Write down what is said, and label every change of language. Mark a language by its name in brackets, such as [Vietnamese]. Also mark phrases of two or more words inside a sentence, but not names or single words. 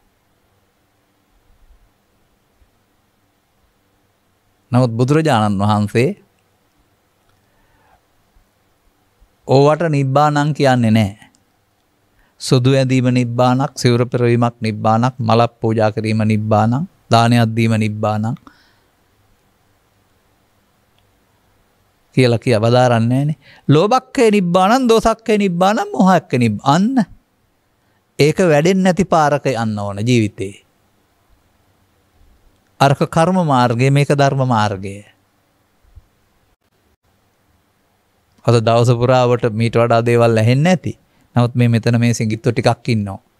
[Sinhala] නමුත් බුදුරජාණන් වහන්සේ ඕවට නිබ්බානං කියන්නේ නැහැ. සුදු ඇඳීම නිබ්බානක්, සිවුර පෙරවීමක් නිබ්බානක්, මලක් පූජා කිරීම නිබ්බානක්, දානයක් දීම නිබ්බානක් කියලා වදාරන්නේ නැහනේ. [Pali] ලෝභක්ඛේ නිබ්බානං, දෝසක්ඛේ නිබ්බානං, මොහක්ඛේ නිබ්බානං. [Sinhala] ඒක වැඩෙන්නේ නැති පාරක යන්න ඕන ජීවිතේ. අරක කර්ම මාර්ගය, මේක ධර්ම මාර්ගය. අද දවස පුරාවට මීට වඩා දේවල් ඇහෙන්නේ නැති. නමුත් මෙතන මේ සිංගිත්තු ටිකක් ඉන්නවා.